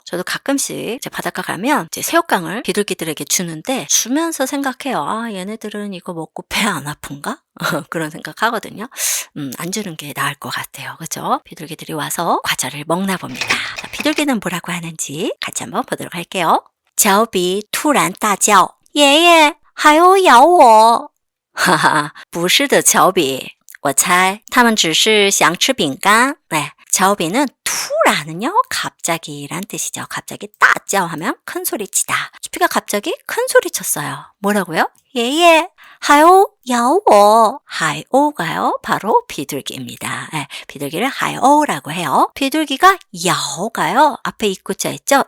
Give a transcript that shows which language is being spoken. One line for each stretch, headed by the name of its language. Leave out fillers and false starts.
Korean: 저도 가끔씩 이제 바닷가 가면 이제 새우깡을 비둘기들에게 주는데 주면서 생각해요. 얘네들은 이거 먹고 배 안 아픈가? 그런 생각하거든요. 안 주는 게 나을 것 같아요. 그죠? 비둘기들이 와서 과자를 먹나 봅니다. 자, 비둘기는 뭐라고 하는지 같이 한번 보도록 할게요.
Chinese: 小比突然大叫爷爷海鸥咬我哈哈不是的乔比我猜他们只是想吃饼干
Korean: 네, 자오비는 투라는요 갑자기란 뜻이죠. 갑자기 따叫하면 큰 소리치다. 추피가 갑자기 큰 소리쳤어요. 뭐라고요? 예예 하오 야오 하이오가요 바로 비둘기입니다. 네, 비둘기를 하이오라고 해요. 비둘기가 야오가요 앞에 입구자 있죠?